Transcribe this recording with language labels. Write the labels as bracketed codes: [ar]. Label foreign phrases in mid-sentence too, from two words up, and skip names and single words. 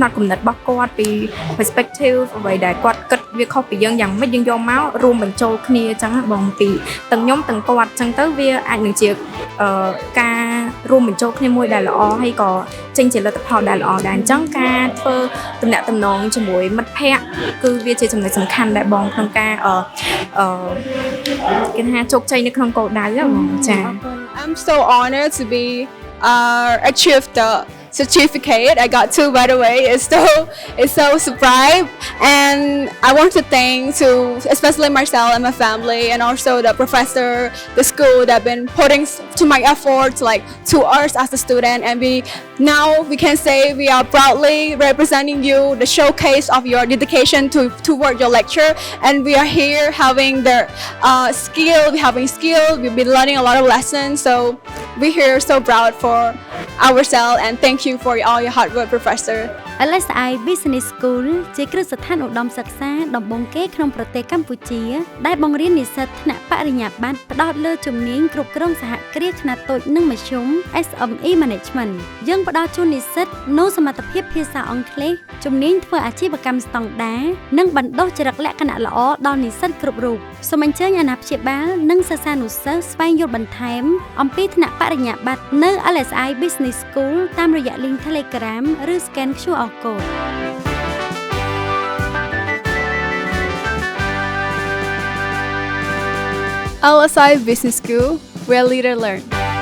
[km] ត់គំនិតរបស់គាត់ពី perspective អ្វីដែលគាត់គិតវាខុសពីយើងយ៉ាងម៉េចយើងយកមករួមបញ្ចូលគ្នាអញ្ចឹងបងពីទាំងខ្ញុំទាំងគាត់អញ្ចឹងទៅវាអាចនឹងជាការរួមបញ្ចូលគ្នាមួយដែលល្អហើយក៏ចេញជាលទ្ធផលដែលល្អដែរអញ្ចឹងការធ្វើតំណាក់តំណងជាមួយមិត្តភ័ក្តិគឺវាជាចំណុចសំខាន់ដែរបងក្នុងការគេថាជោគជ័យនៅក្នុងគោលដៅបងចា [en] I'm so honored to be achieve the certificate. I got two, by the way. It's so surprise, and I want to thank to especially Marcel and my family, and also the professor, the school that been putting to my efforts like to us as a student, and we can say we are proudly representing you, the showcase of your dedication toward your lecture, and we are here having the skill. We've been learning a lot of lessons, so we're here so proud for ourselves, and thank you for all your hard work, Professor. [km] LSI Business School ជាគ្រឹះស្ថានឧត្តមសិក្សាដំបូងគេក្នុងប្រទេសកម្ពុជាដែលបង្រៀននិស្សិតថ្នាក់បរិញ្ញាបត្រផ្ដោត លើជំនាញគ្រប់គ្រងសហគ្រាសខ្នាតតូចនិងមធ្យម [en] SME Management [km] យើងផ្ដល់ជូននិស្សិតនូវសមត្ថភាពភាសាអង់គ្លេសជំនាញធ្វើអាជីវកម្មស្តង់ដារនិងបណ្ដុះចរិតលក្ខណៈល្អដល់និស្សិតគ្រប់រូបសូមអញ្ជើញអាណាព្យាបាលនិងសិស្សានុសិស្សស្វែងយល់បន្ថែមអំពីថ្នាក់បរិញ្ញាបត្រនៅ LSI Business School តាមរយៈ link Telegram ឬ [en] scan QR code. LSI Business School, where leaders learn.